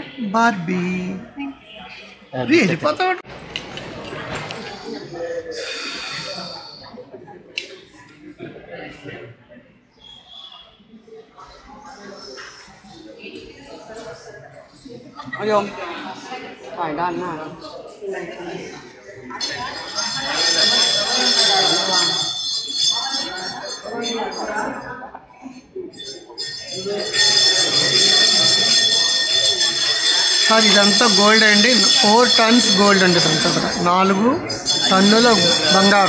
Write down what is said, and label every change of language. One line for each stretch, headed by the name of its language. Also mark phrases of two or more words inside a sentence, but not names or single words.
English: Barbie. Really? What?
Thai: โยมถ่ายด้านหน้า
Telugu: సార్ ఇదంతా గోల్డ్ అండి. 4
English: tons gold
Telugu: అండి. ఇదంతా కూడా 4 టన్నుల బంగారం.